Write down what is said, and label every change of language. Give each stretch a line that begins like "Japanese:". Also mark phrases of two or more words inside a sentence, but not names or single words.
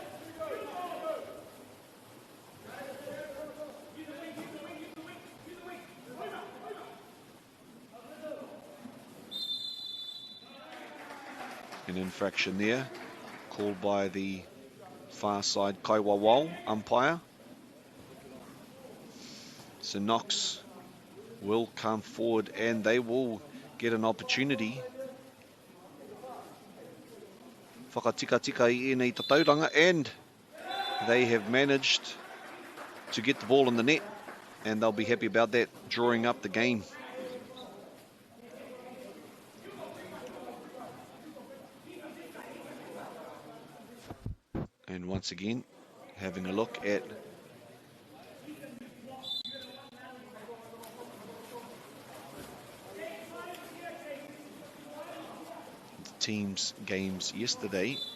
English: An infraction there, called by the far side Kaiwawao umpire. So Knox will come forward and they will get an opportunity.
Māori: Whakatika I ēnei tatauranga,
English: and they have managed to get the ball in the net, and they'll be happy about that, drawing up the game. And once again, having a look at the team's games yesterday.